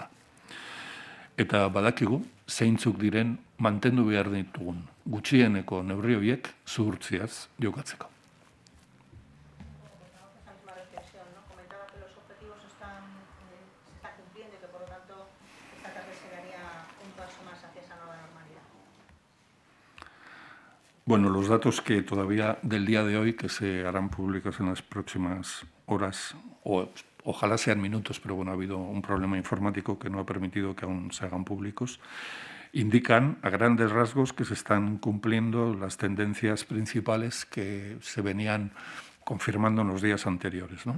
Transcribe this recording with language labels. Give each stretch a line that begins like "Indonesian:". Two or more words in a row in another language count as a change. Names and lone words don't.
Basque: Eta badakigu, zeintzuk diren mantendu behar ditugun gutxieneko neurri horiek zuhurtziaz jokatzeko.
Spanish: Bueno, los datos que todavía del día de hoy, que se harán públicos en las próximas horas, o ojalá sean minutos, pero bueno, ha habido un problema informático que no ha permitido que aún se hagan públicos, indican a grandes rasgos que se están cumpliendo las tendencias principales que se venían confirmando en los días anteriores, ¿no?